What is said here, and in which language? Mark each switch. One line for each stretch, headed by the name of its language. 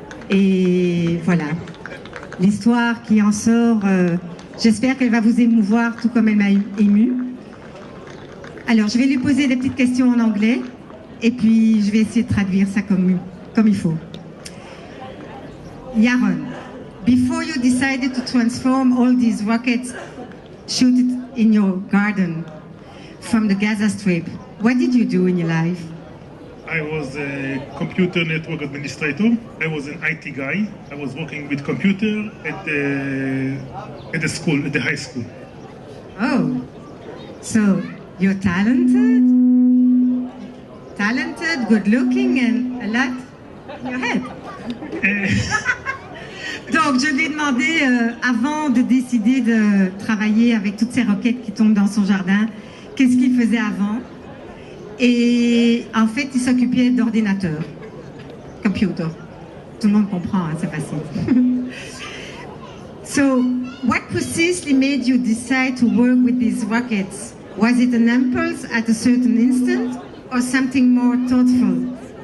French: Et voilà, l'histoire qui en sort, j'espère qu'elle va vous émouvoir tout comme elle m'a émue. Alors, je vais lui poser des petites questions en anglais et puis je vais essayer de traduire ça comme il faut.
English: Yaron, before you decided to transform all these rockets shooted in your garden from the Gaza Strip, what did you do in your life? I was a computer network administrator. I was an IT guy. I was working with computer at the school, at the high school. Oh, so you're talented, good looking, and a lot in your head.
French: Donc, je lui ai demandé, avant de décider de travailler avec toutes ces roquettes qui tombent dans son jardin, qu'est-ce qu'il faisait avant. Et en fait, il s'occupait d'ordinateur, computer. Tout le monde comprend, hein, c'est facile.
English: So, what precisely made you decide to work with these rockets? Was it an impulse at a certain instant, or something more thoughtful?